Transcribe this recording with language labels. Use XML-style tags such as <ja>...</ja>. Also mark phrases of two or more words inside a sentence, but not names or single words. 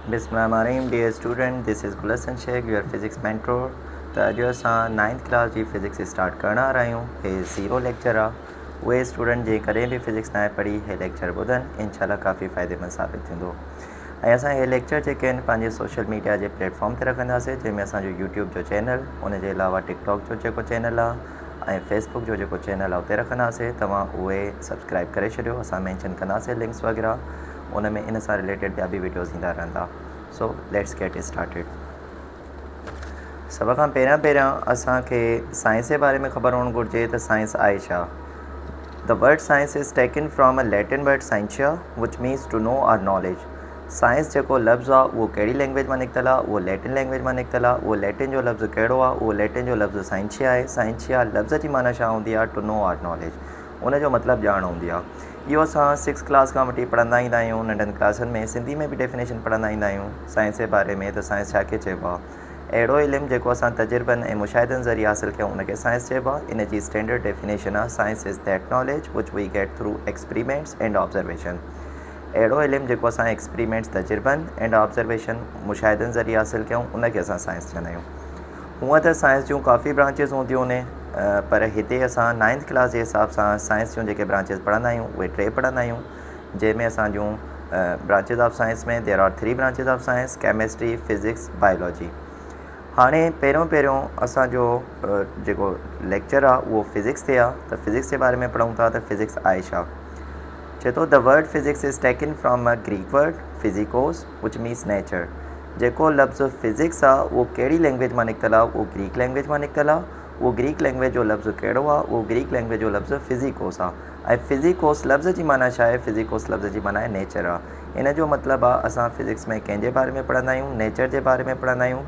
<en>Bismillahirrahmanirrahim. Dear student, this is Gulasan Sheikh, your physics mentor.</en> <sd>त अॼु असां 9th क्लास जी फिज़िक्स स्टार्ट करण वारा आहियूं। हे ज़ीरो लेक्चर आहे। उहे स्टूडेंट जे कॾहिं बि फिज़िक्स न पढ़ी हे लेक्चर ॿुधनि इंशाल्लाह काफ़ी फ़ाइदेमंद साबित थींदो। ऐं असां हे लेक्चर जेके आहिनि पंहिंजे</sd> <en>social media</en> <sd>जे प्लेटफॉर्म ते रखंदासीं, जंहिंमें असांजो यूट्यूब जो चैनल, उनजे अलावा टिकटॉक जो जेको चैनल आहे ऐं फेसबुक जो जेको चैनल आहे उते रखंदासीं। तव्हां उहे सब्सक्राइब करे छॾियो, असां मेंशन कंदासीं लिंक्स वग़ैरह, उन में इन सां रिलेटेड ॿिया बि वीडियोज़ ईंदा रहंदा।</sd> <en>So let's get started.</en> <sd>सभ खां पहिरियां असांखे साइंस जे बारे में ख़बर हुअणु घुरिजे त साइंस आहे छा।</sd> <en>The word science is taken from a Latin word scientia which means to know or knowledge.</en> <sd>साइंस जेको लफ़्ज़ु आहे उहो कहिड़ी लैंग्वेज मां निकितल आहे, उहो</sd> <en>Latin language</en> <sd>मां निकितल आहे। उहो लैटिन जो लफ़्ज़ु कहिड़ो आहे, उहो लैटिन जो लफ़्ज़ु साइंशिया आहे। साइंशिया लफ़्ज़ जी माना छा हूंदी आहे,</sd> <en>to know or knowledge,</en> <sd>उनजो मतिलबु ॼाण हूंदी आहे। इहो असां 6th क्लास खां वठी पढ़ंदा ईंदा आहियूं। नंढनि क्लासनि में सिंधी में बि डेफिनेशन पढ़ंदा ईंदा आहियूं साइंस जे बारे में, त साइंस छा खे चइबो आहे। अहिड़ो इल्मु जेको असां तजुर्बनि ऐं मुशाहिदनि ज़रिए हासिलु कयूं उनखे साइंस चइबो आहे। इन जी स्टैंडर्ड डेफिनेशन आहे,</sd> <en>science is that knowledge which we get through experiments and observation.</en> <sd>अहिड़ो इल्मु जेको असां एक्सपेरिमेंट्स तजुर्बनि</sd> <en>and observation</en> <sd>मुशाहिदनि ज़रिए हासिलु कयूं उनखे असां साइंस चवंदा आहियूं। हूअं त साइंस जूं काफ़ी ब्रांचिस हूंदियूं आहिनि, पर हिते असां 9th क्लास जे हिसाब सां साइंस जूं जेके ब्रांचिस पढ़ंदा आहियूं उहे 3 पढ़ंदा आहियूं, जंहिंमें असांजूं</sd> <en>branches of science</en> <sd>में</sd> <en>there are 3 branches of science, chemistry, physics, biology.</en> <sd>हाणे पहिरियों असांजो जेको लेक्चर आहे उहो फिज़िक्स ते आहे। त फिज़िक्स जे बारे में पढ़ूं था त फिज़िक्स आहे छा। चए थो</sd> <en>The word physics is taken from a Greek word physikos which means nature.</en> <sd>जेको लफ़्ज़ु फिज़िक्स आहे उहो कहिड़ी लैंग्वेज मां निकितल आहे, उहो</sd> <en>Greek language</en> <sd>मां निकितल आहे। उहो</sd> <en>Greek language</en> <sd>जो लफ़्ज़ु कहिड़ो आहे, उहो</sd> <en>Greek language</en> <sd>जो लफ़्ज़ु फिज़िकोस आहे। ऐं फिज़िकोस लफ़्ज़ जी माना छा आहे, फिज़िकोस लफ़्ज़ जी माना आहे नेचर आहे। इन जो मतिलबु आहे असां फिज़िक्स में कंहिंजे बारे में पढ़ंदा आहियूं, नेचर जे बारे में पढ़ंदा आहियूं।</sd>